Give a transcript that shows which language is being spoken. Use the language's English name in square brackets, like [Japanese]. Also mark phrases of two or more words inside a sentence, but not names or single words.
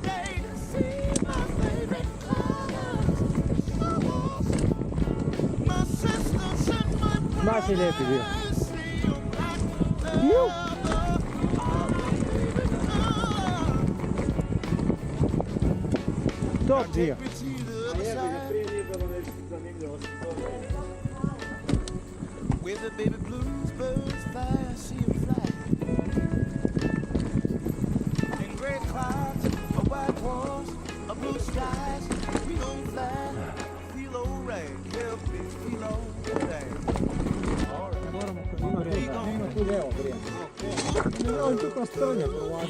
[Croatian] Baš je lijepi dio. Ju! Top dio. [English] Where the baby blues birds fly, I see them fly. In gray clouds, a white walls, a blue skies, we gon' fly. Feel alright, yeah, bitch, feel alright. [Croatian] Ima tu lijevo prije. Ne želim tu kroz trnje prolaziti.